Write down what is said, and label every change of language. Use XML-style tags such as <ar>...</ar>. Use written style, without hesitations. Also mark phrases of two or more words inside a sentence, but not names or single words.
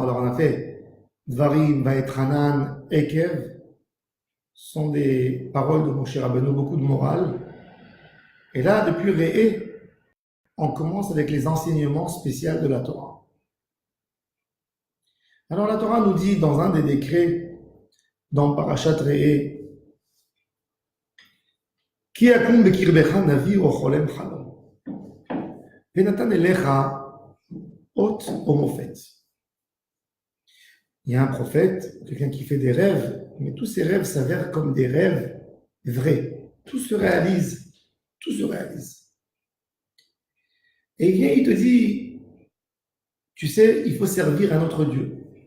<fr>Alors on a fait Dvarim, Vaetranan, Ekev, sont des paroles de Moshe Rabbeinu, beaucoup de morale. Et là, depuis Re'eh, on commence avec les enseignements spéciaux de la Torah. Alors la Torah nous dit dans un des décrets, dans</fr> <he>פרשת ראה, כי יקום בקרבך נביא או חולם חלום. ונתן אליך אות או מופת.</he> <fr>Il y a un prophète, quelqu'un qui fait des rêves, mais tous ces rêves s'avèrent comme des rêves vrais. Tout se réalise. Tout se réalise. Et il vient, il te dit, tu sais, il faut servir un autre Dieu.</fr>